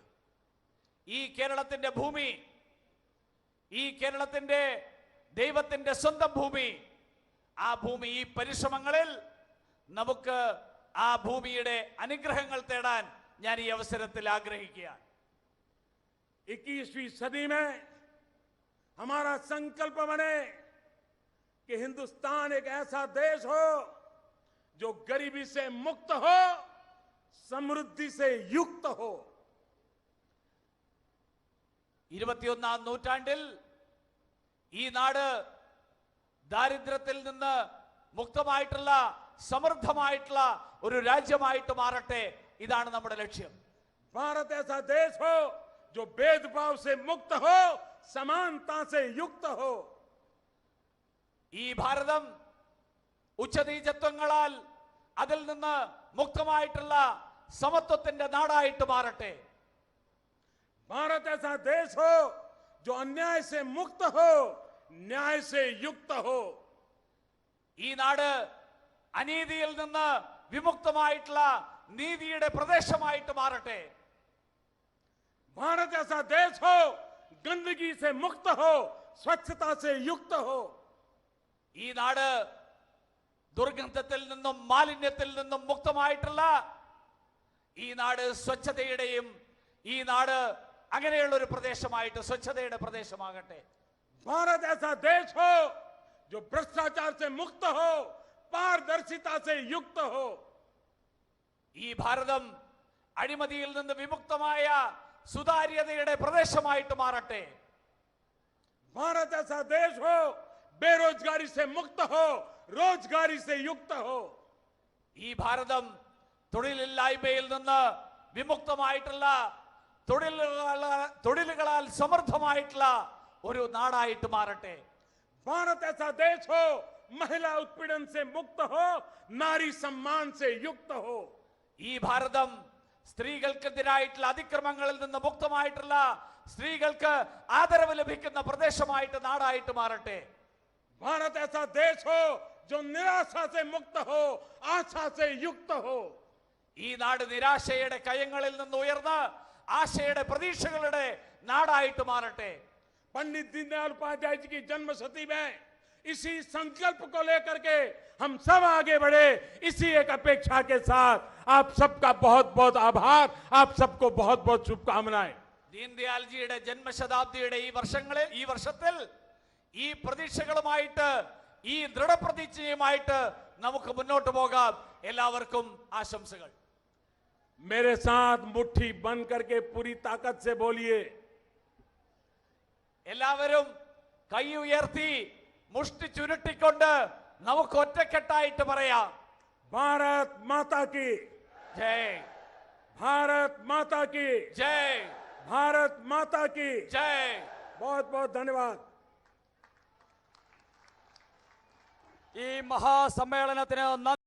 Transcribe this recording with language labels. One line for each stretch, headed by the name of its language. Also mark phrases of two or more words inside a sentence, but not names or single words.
Malayalam: ഈ കേരളത്തിന്റെ ഭൂമി, ഈ കേരളത്തിന്റെ ദൈവത്തിന്റെ സ്വന്തം ഭൂമി, ആ ഭൂമി, ഈ പരിശ്രമങ്ങളിൽ നമുക്ക് ആ ഭൂമിയുടെ അനുഗ്രഹങ്ങൾ തേടാൻ ഞാൻ ഈ അവസരത്തിൽ ആഗ്രഹിക്കുകയാണ്.
Hindi: 21वीं सदी में हमारा संकल्प बने कि हिंदुस्तान एक ऐसा देश हो जो गरीबी से मुक्त हो, समृद्धि से युक्त हो।
Malayalam: 21ാം നൂറ്റാണ്ടിൽ ഈ നാട് ദാരിദ്ര്യത്തിൽ നിന്ന് മുക്തമായിട്ടുള്ള, സമൃദ്ധമായിട്ടുള്ള ഒരു രാജ്യമായിട്ട് മാറട്ടെ. ഇതാണ് നമ്മുടെ ലക്ഷ്യം.
Hindi: भारत ऐसा देश हो जो भेदभाव से मुक्त हो, समानता से युक्त हो।
Malayalam: ഈ ഭാരതം ഉച്ചനീചത്വങ്ങളാൽ അതിൽ നിന്ന് മുക്തമായിട്ടുള്ള സമത്വത്തിന്റെ നാടായിട്ട് മാറട്ടെ.
Hindi: भारत ऐसा देश हो जो अन्याय से मुक्त हो, न्याय से युक्त हो।
Malayalam: ഈ നാട് അനീതിയിൽ നിന്ന് വിമുക്തമായിട്ടുള്ള നീതിയുടെ പ്രദേശമായിട്ട് മാറട്ടെ.
Hindi: भारत ऐसा देश हो गंदगी से मुक्त हो, स्वच्छता से युक्त हो।
Malayalam: ഈ നാട് ദുർഗന്ധത്തിൽ നിന്നും മാലിന്യത്തിൽ നിന്നും മുക്തമായിട്ടുള്ള, ഈ നാട് സ്വച്ഛതയുടെയും, ഈ നാട് അങ്ങനെയുള്ള ഒരു പ്രദേശമായിട്ട് സ്വച്ഛതയുടെ പ്രദേശമാകട്ടെ.
Hindi: भारत ऐसा देश हो जो भ्रष्टाचार से मुक्त हो, पारदर्शिता से युक्त हो।
Malayalam: ഈ ഭാരതം അഴിമതിയിൽ നിന്ന് വിമുക്തമായ സുതാര്യതയുടെ പ്രദേശമായിട്ട് മാറട്ടെ.
Hindi: भारत ऐसा देश हो बेरोजगारी से मुक्त हो, रोजगारी से युक्त हो।
Malayalam: ഈ ഭാരതം തൊഴിലില്ലായ്മയിൽ നിന്ന് വിമുക്തമായിട്ടുള്ള, തൊഴിലുകളാൽ സമൃദ്ധമായിട്ടുള്ള ഒരു നാടായിട്ട് മാറട്ടെ.
Hindi: भारत ऐसा देश हो महिला उत्पीड़न से मुक्त हो, नारी सम्मान से युक्त हो।
Malayalam: ഈ ഭാരതം സ്ത്രീകൾക്കെതിരായിട്ടുള്ള അതിക്രമങ്ങളിൽ നിന്ന് മുക്തമായിട്ടുള്ള സ്ത്രീകൾക്ക് ആദരവ് ലഭിക്കുന്ന പ്രദേശമായിട്ട് നാടായിട്ട് മാറട്ടെ.
Hindi: भारत ऐसा देश हो जो निराशा से मुक्त हो, आशा से युक्त हो.
Malayalam: ഈ നാട് നിരാശയുടെ കയങ്ങളിൽ നിന്ന് ഉയർന്ന് ആശയുടെ പ്രതീക്ഷകളുടെ നാടായിട്ട് മാറട്ടെ.
Hindi: पंडित दीनदयाल उपाध्याय जी की जन्म शती में इसी संकल्प को लेकर के हम सब आगे बढ़े. इसी एक अपेक्षा के साथ आप सबका बहुत बहुत आभार, आप सबको बहुत बहुत शुभकामनाएं.
Malayalam: ദീൻദയാൽജിയുടെ ജന്മശതാബ്ദിയുടെ ഈ വർഷത്തിൽ ഈ പ്രതീക്ഷകളുമായിട്ട് ഈ ദൃഢപ്രതിജ്ഞയുമായിട്ട് നമുക്ക് മുന്നോട്ട് പോകാം. എല്ലാവർക്കും ആശംസകൾ.
Hindi: मेरे साथ मुट्ठी बंद करके पूरी ताकत से बोलिए.
Malayalam: എല്ലാവരും കൈ ഉയർത്തി മുഷ്ടി ചുരുട്ടിക്കൊണ്ട് നമുക്ക് ഒറ്റക്കെട്ടായിട്ട് പറയാം.
Hindi: भारत माता की
Malayalam: ജയ്,
Hindi: भारत माता की
Malayalam: ജയ്,
Hindi: भारत माता की
Malayalam: ജയ്.
Hindi: बहुत बहुत धन्यवाद.
Malayalam: ഈ മഹാസമ്മേളനത്തിന്